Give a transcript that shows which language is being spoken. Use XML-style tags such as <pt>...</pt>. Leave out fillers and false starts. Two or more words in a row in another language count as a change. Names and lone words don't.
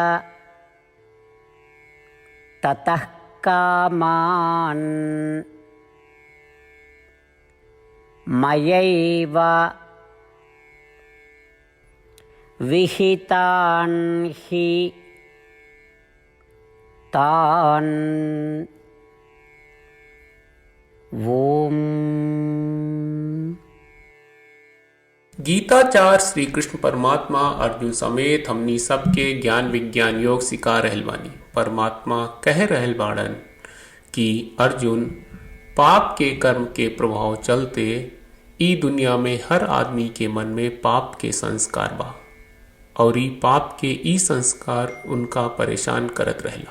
<sa>ततः कामान् मयैव विहितान् हि तान् ओम।</sa> <bho>गीताचार्य श्री कृष्ण परमात्मा अर्जुन समेत हमनी सबके ज्ञान विज्ञान योग सिखा रहल बानी। परमात्मा कह रहल बाड़न कि अर्जुन, पाप के कर्म के प्रभाव चलते ई दुनिया में हर आदमी के मन में पाप के संस्कार बा और ई पाप के ई संस्कार उनका परेशान करत रहला।</bho>